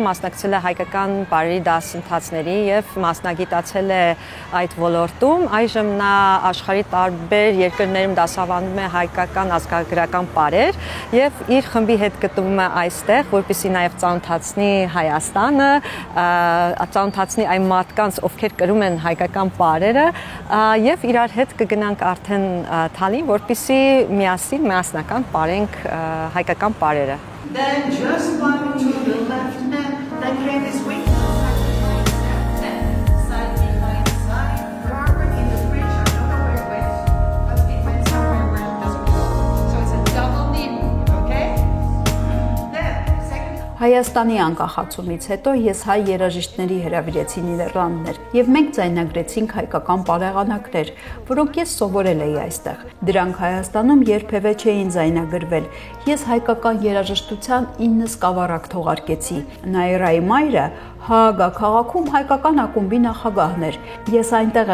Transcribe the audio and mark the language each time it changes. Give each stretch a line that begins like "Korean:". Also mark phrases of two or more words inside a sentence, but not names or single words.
Armenian: մասնակցել է հայկական պարերի դասընթացների եւ մասնագիտացել է այդ ոլորտում։ Այժմ նա աշխարհի տարբեր երկրներում դասավանդում է հայկական ազգագրական պարեր եւ իր խմբի հետ գտնվում է այստեղ, որպեսզի նաեւ ծանոթացնի Հայաստանը, ծանոթացնի այն մարդկանց, ովքեր կրում են հայկական պարերը, եւ իրար հետ կգնանք արդեն Թալին, որպեսզի միասին միասնական պարենք հայկական պարերը։
English: Then just one to the left and then create this wing. Side behind side. Robert in the bridge, I don't know where it went, but it went somewhere where it doesn't go. So it's a double knee movement, okay? Then second.
Armenian: Հայաստանի անկախացումից հետո ես հայ երաժիշտների հրավիրեցի Նիդերլանդներ եւ մենք ձայնագրեցինք հայկական պարեղանակներ, որոնք ես սովորել էի այստեղ։ Դրանք Հայաստանում երբևէ չէին ձայնագրվել։ Ես հայկական երաժշտության 9 սկավառակ թողարկեցի։ Նաիրայի մայրը Հաագա քաղաքում հայկական ակումբի նախագահն էր։ Ես այնտեղ